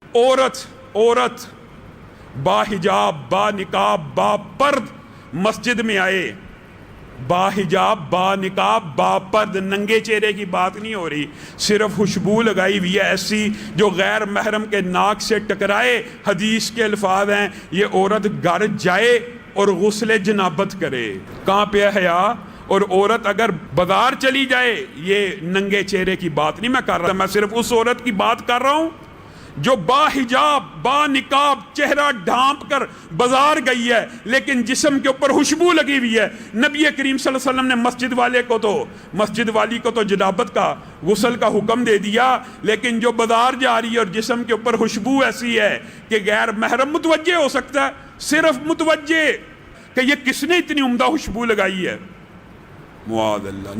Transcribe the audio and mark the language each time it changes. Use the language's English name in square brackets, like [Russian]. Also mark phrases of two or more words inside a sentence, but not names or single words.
[Urdu] عورت با حجاب با نقاب با پرد مسجد میں آئے، با حجاب با نقاب با پرد، ننگے چہرے کی بات نہیں ہو رہی، صرف خوشبو لگائی ہوئی ہے ایسی جو غیر محرم کے ناک سے ٹکرائے۔ حدیث کے الفاظ ہیں یہ عورت گھر جائے اور غسل جنابت کرے۔ کہاں پہ ہے حیا؟ اور عورت اگر بازار چلی جائے، یہ ننگے چہرے کی بات نہیں میں کر رہا، میں صرف اس عورت کی بات کر رہا ہوں جو با حجاب با نقاب چہرہ ڈھانپ کر بازار گئی ہے لیکن جسم کے اوپر خوشبو لگی ہوئی ہے۔ نبی کریم [Arabic] صلی اللہ علیہ وسلم [Urdu] نے مسجد والی کو تو جنابت کا غسل کا حکم دے دیا، لیکن جو بازار جا رہی ہے اور جسم کے اوپر خوشبو ایسی ہے کہ غیر محرم متوجہ ہو سکتا ہے، صرف متوجہ کہ یہ کس نے اتنی عمدہ خوشبو لگائی ہے، [Arabic] معاذ اللہ۔